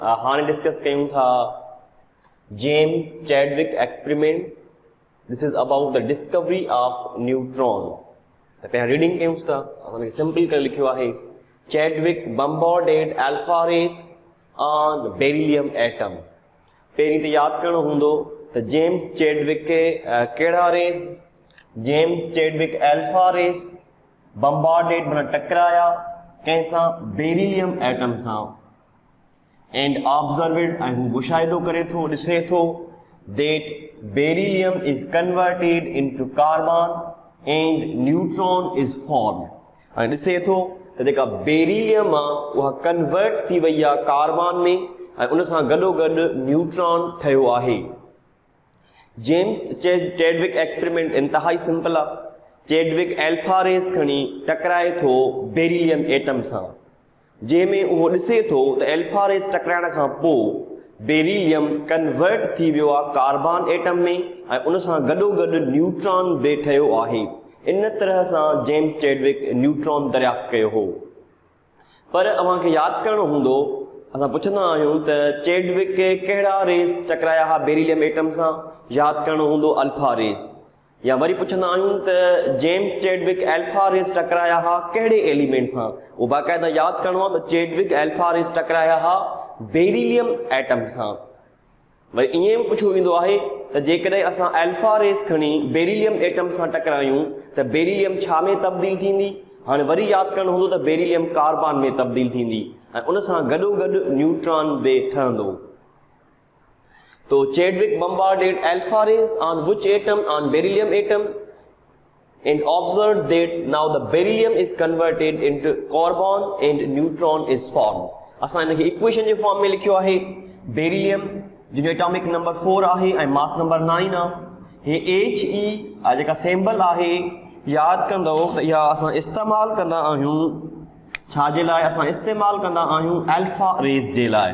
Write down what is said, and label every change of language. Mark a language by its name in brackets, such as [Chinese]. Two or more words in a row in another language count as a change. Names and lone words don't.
[Sindhi] हाणे डिस्कस कयूं था जेम्स चैडविक एक्सपेरिमेंट. [English] This is about the discovery of neutron. [Sindhi] त पहिरियां रीडिंग कयूं था. असां सिंपल करे लिखियो आहे [English] Chadwick bombarded alpha rays on beryllium atom. [Sindhi] पहिरीं त यादि करणो हूंदो त जेम्स चैडविक खे कहिड़ा रेस, जेम्स चैडविक [English] alpha rays bombarded [Sindhi] माना टकराया कंहिंसां, [English] beryllium atom [Sindhi] सां. [English] And observed, [Sindhi] ऐं हू मुशाहिदो करे थो, ॾिसे थो [English] that beryllium is converted into carbon and neutron is formed. [Sindhi] ऐं ॾिसे थो त जेका बेरिलियम आहे उहा कन्वर्ट थी वई आहे कार्बन में ऐं उन सां गॾोगॾु न्यूट्रॉन ठहियो आहे. जेम्स चैडविक एक्सपेरिमेंट इंतहाई सिंपल आहे. चैडविक [English] alpha rays [Sindhi] खणी टकराए थो [English] beryllium atom [Sindhi] सां, जंहिंमें उहो ॾिसे थो त [English] alpha rays [Sindhi] टकराइण खां पोइ बेरिलियम कन्वर्ट थी वियो आहे [English] carbon atom [Sindhi] में ऐं उन सां गॾोगॾु न्यूट्रॉन बि ठहियो आहे. इन तरह सां जेम्स चैडविक न्यूट्रॉन दरियाफ़्त कयो हो. पर अव्हांखे यादि करणो हूंदो, असां पुछंदा आहियूं त चैडविक खे कहिड़ा रेस टकराया हुआ [English] beryllium atom [Sindhi] सां. यादि करणो हूंदो [English] alpha rays. [Sindhi] या वरी पुछंदा आहियूं त जेम्स चैडविक [English] alpha rays [Sindhi] टकराया हुआ कहिड़े एलिमेंट सां. उहो बाक़ाइदा यादि करणो आहे त चैडविक [English] alpha rays [Sindhi] टकराया हुआ [English] beryllium atom [Sindhi] सां. वरी ईअं पुछो वेंदो आहे त जेकॾहिं असां [English] alpha rays [Sindhi] खणी [English] beryllium atom [Sindhi] सां टकरायूं त बेरिलियम छा में तब्दील थींदी. हाणे वरी यादि करणो हूंदो त बेरिलियम कार्बन में तब्दील थींदी ऐं उन सां गॾोगॾु न्यूट्रॉन बि ठहंदो. [English] तो Chadwick bombarded alpha rays on which atom? On beryllium atom, and observed that now the beryllium is converted into carbon and neutron is formed. [Sindhi] असां इनखे इक्वेशन जे फॉर्म में लिखियो आहे. बेरिलियम जिन जो [English] atomic number [Sindhi] 4 आहे ऐं [English] mass number [Sindhi] 9 आहे. हे He जेका सिंबल आहे यादि कंदो त इहा असां इस्तेमालु कंदा आहियूं छा जे लाइ? असां इस्तेमालु कंदा आहियूं [English] alpha rays [Sindhi] जे लाइ.